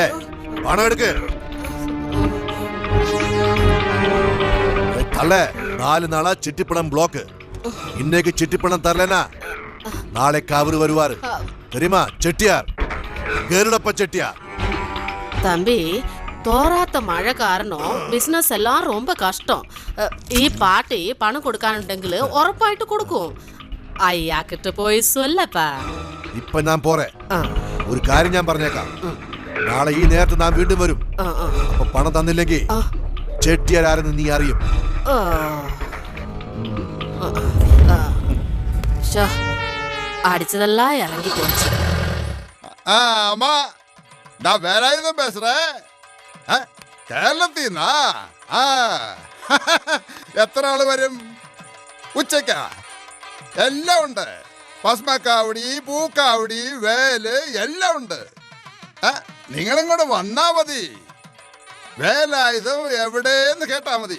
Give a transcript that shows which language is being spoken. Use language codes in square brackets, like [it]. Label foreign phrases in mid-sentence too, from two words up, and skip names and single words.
[ml] പണം എടുക്ക്. തള്ളേ 4 നാളാ ചിട്ടിപ്പണം ബ്ലോക്ക്. [ta] இன்னைக்கு சிட்டிப்பணம் தரலனா நாளைக்கு அவரு வருவாரு தெரியுமா? செட்டியார், கருடப்ப செட்டியார். தம்பி, தோராத்த மழை காரணம் பிசினஸ் எல்லாம் ரொம்ப கஷ்டம். [ml] ഈ പാർട്ടി പണം കൊടുക്കാനുണ്ടെങ്കിൽ ഉറപ്പായിട്ട് കൊടുക്കും. [ta] அய்யாகிட்ட போயி சொல்லப்பா. [ml] ഇപ്പൊ ഞാൻ പോറേ. ഒരു കാര്യം ഞാൻ പറഞ്ഞേക്കാം. നാളെ ഈ നേരത്ത് ഞാൻ വീണ്ടും വരും. അപ്പൊ പണം തന്നില്ലെങ്കിൽ ചെട്ടിയാർ ആരെന്ന് നീ അറിയും. [ta] அடிச்சதெல்லாம் இறங்கி போச்சு. அம்மா நான் வேலாயுதம் பேசுறேன். [ml] കേരളത്തിന്നാ? എത്ര ആള് വരും? ഉച്ചക്കാ? എല്ലാം ഉണ്ട്. ഭസ്മക്കാവടി, പൂക്കാവടി, വേല് എല്ലാം ഉണ്ട്. നിങ്ങളിങ്ങോട്ട് വന്നാ മതി. വേലായുധം എവിടെയെന്ന് കേട്ടാ മതി.